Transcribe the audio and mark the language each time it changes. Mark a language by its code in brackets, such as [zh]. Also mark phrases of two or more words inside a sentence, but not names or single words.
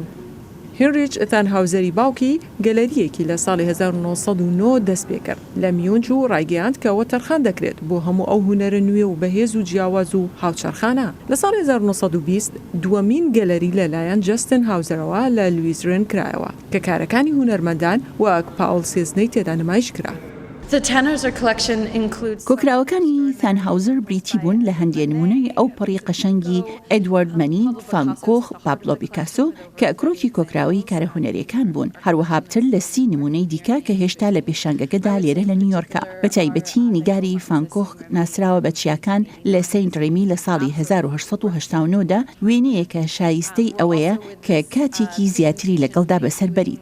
[ckb] هینریچ تانهاوزەری باوکی گەلەریەکی لە ساڵی 1990 دەست پێ کرد لە میۆنج و ڕایگەیاند کەەوە تەرخان دەکرێت بۆ هەموو ئەو هونەرە نوێ و بەهێز و جیاواز و هاوچەرخانە. لە ساڵی 1920 دووەمین گەلەری لەلایەن جەستن هاوزەرەوە لە لویزرن کرایەوە کە کارەکانی هونەرمەندان وەک پاول سێزنەی تێدا نمایش کرا. [en] The Tanhauser collection includes [ckb] کۆکراوەکانی ثانهاوزر بریتی بوون لە هەندێک نمونەی ئەو پەڕی قەشەنگی ئێدوارد مەنی، فان کۆخ، پابلۆ پیکاسۆ کە ئەکرۆکی کۆکراوەی کارە هونەریەکان بوون. هەروەها بتر لە 30 نمونەی دیکە کە هێشتا لە پێشانگەکەدا لێرە لە نیویۆرکە. بە تایبەتی نیگاری فان کۆخ ناسراوە بە چیاکان لە سەینت ڕێمی لە ساڵی 1889دا، وێنەیەکە شایستەی ئەوەیە کە کاتێکی زیاتری لەگەڵدا بەسەر بەریت.